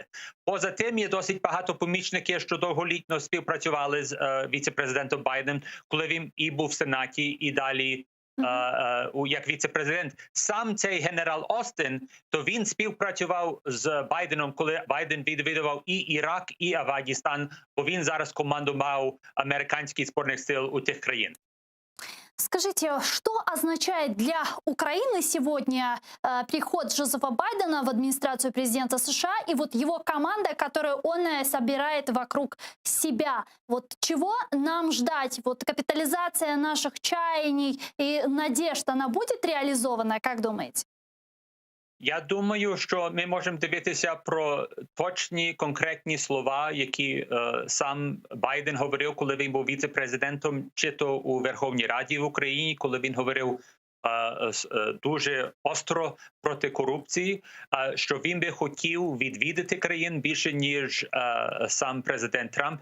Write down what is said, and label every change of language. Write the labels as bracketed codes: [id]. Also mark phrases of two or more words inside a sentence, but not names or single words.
[uk] Поза тим, є досить багато помічників, що довголітно співпрацювали з віце-президентом Байденом, коли він і був в Сенаті, і далі як віце-президент. Сам цей генерал Остин, то він співпрацював з Байденом, коли Байден відвідував і Ірак, і Афганістан, бо він зараз командував американських збройних сил у тих країн. [ru] Скажите, что означает для Украины сегодня приход Джозефа Байдена в администрацию президента США и вот его команда, которую он собирает вокруг себя? Вот чего нам ждать? Вот капитализация наших чаяний и надежд, она будет реализована, как думаете? [uk] Я думаю, що ми можемо дивитися про точні, конкретні слова, які сам Байден говорив, коли він був віце-президентом, чи то у Верховній Раді в Україні, коли він говорив дуже остро проти корупції, що він би хотів відвідати країн більше, ніж сам президент Трамп.